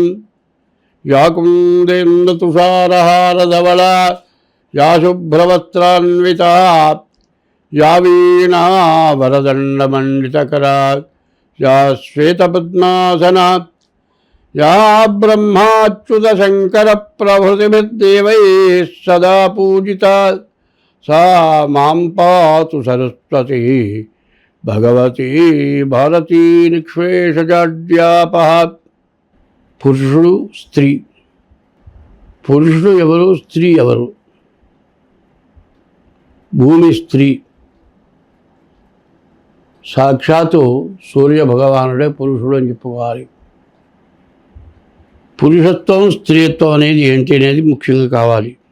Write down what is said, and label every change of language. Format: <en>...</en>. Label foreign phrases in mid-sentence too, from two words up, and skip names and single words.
<sa>या कुन्देन्दुतुषारहारधवला या शुभ्रवस्त्रान्विता या वीणा वरदण्डमण्डितकरा या श्वेतपद्मासना या ब्रह्माच्युतशङ्करप्रभृतिभिर्देवैः सदा पूजिता सा मां पातु सरस्वती भगवती भारती निःशेषजाड्यापहा।</sa> <te>పురుషుడు స్త్రీ, పురుషుడు ఎవరు, స్త్రీ ఎవరు? భూమి స్త్రీ, సాక్షాత్తు సూర్య భగవానుడే పురుషుడు అని చెప్పుకోవాలి. పురుషత్వం స్త్రీత్వం అనేది ఏంటి అనేది ముఖ్యంగా కావాలి.</te>